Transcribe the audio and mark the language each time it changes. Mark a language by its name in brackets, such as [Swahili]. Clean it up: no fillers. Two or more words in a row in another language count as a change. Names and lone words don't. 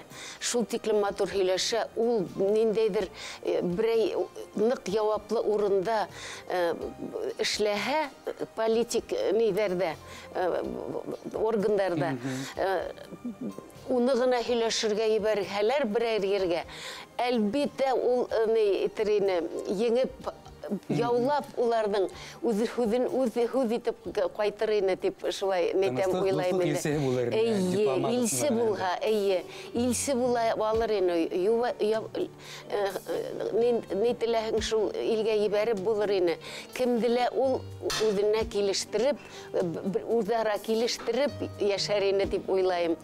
[Tatar] Шул тиклем матур һөйләшә, ул ниндәйдер берәй нык җаваплы урында эшләһә, политик нидәрдә, органнарда, уны гына һөйләшергә ебәрһәләр берәр ергә, әлбиттә ул еңеп яулап уларның үз итеп кайтыр ине дип шулай нәйтәм уйлайм инде. Илсе булһа, илсе була алыр ине. Ни теләһең шул илгә ебәреп булыр ине. Кемделә ул үзенә килештереп, үзара килештереп яшәр ине дип уйлайм.